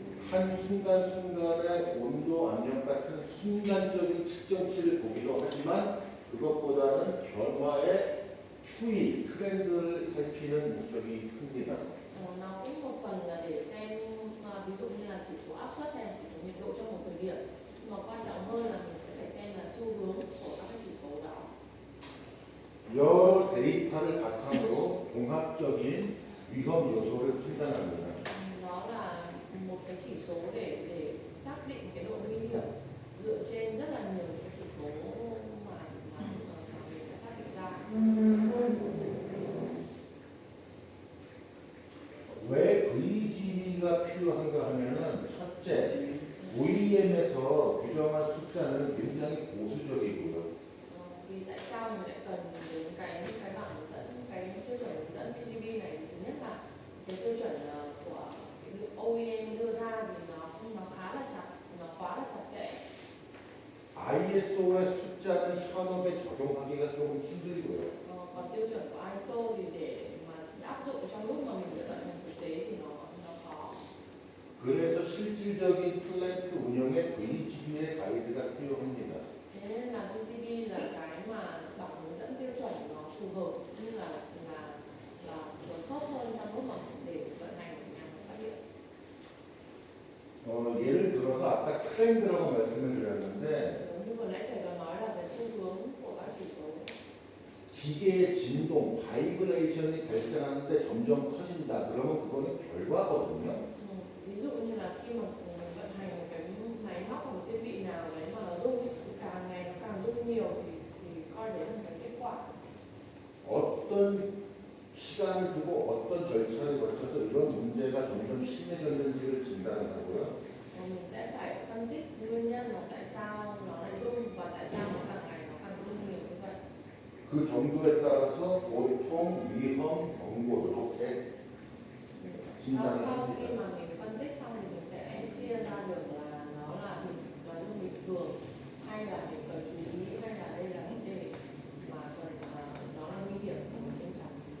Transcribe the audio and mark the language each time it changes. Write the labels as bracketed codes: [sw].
[ko] 한 순간순간의 온도, 압력 같은 순간적인 측정치를 보기도 하지만 그것보다는 변화의 추이, 트렌드를 살피는 목적이 큽니다. [vi] Nó cũng một phần là để xem ví dụ như là chỉ số áp suất hay chỉ số nhiệt độ trong một thời điểm, nhưng mà quan trọng hơn là mình sẽ phải xem là xu hướng của các cái chỉ số đó. [ko] 여러 데이터를 바탕으로 종합적인 위험 요소를 판단합니다. [vi] Nó là một cái chỉ số để xác định cái độ nguy hiểm dựa trên rất là nhiều cái chỉ số mà mình đã xác định ra. [ko] 왜 VGB가 필요한가 하면은 첫째, OEM에서 규정한 숫자는 굉장히 보수적이고요. [vi] Vì tại sao mình lại cần đến cái bảng hướng dẫn, cái tiêu chuẩn hướng dẫn VCB này? Thứ nhất là cái tiêu chuẩn của cái OEM đưa ra thì nó khá là chặt, nó quá là chặt chẽ. [ko] ISO의 숫자는 현업에 적용하기가 조금 힘들고요. [vi] Còn tiêu chuẩn của ISO thì để mà áp dụng trong lúc mà mình vận hành thực tế thì nó khó. [ko] 그래서 실질적인 플랜트 운영에 VGB의 가이드가 필요합니다. [vi] Thế nên là VCB là cái mà bảng hướng dẫn tiêu chuẩn nó phù hợp, như là nó tốt hơn trong lúc mà để vận hành nhà máy phát điện. [ko] 예를 들어서 아까 트렌드라고 말씀을 드렸는데 [vi] Như vừa nãy thầy có nói là về xu hướng của các chỉ số. [ko] 기계의 진동, 바이브레이션이 발생하는데 점점 커진다. 그러면 그거는 결과거든요. [vi] Ví dụ như là khi mà vận hành cái máy móc một thiết bị nào đấy mà nó rung càng ngày nó càng rung nhiều thì coi đấy là cái kết quả. [ko] 어떤 시간을 두고 어떤 절차를 거쳐서 이런 문제가 점점 심해졌는지를 진단하고요. [vi] Mình sẽ phải phân tích nguyên nhân là tại sao nó lại rung và tại sao nó càng ngày nó càng rung nhiều như vậy. [ko] 그 정도에 따라서 보통, 위험, 경고 이렇게 진단을 [vi] Sau [ko] 합니다. [vi] khi mà mình phân tích xong thì mình sẽ chia ra được là nó là rung bình thường hay là mình cần chú ý hay là đây là vấn đề mà cần nó là nguy hiểm trong một nghiêm trọng.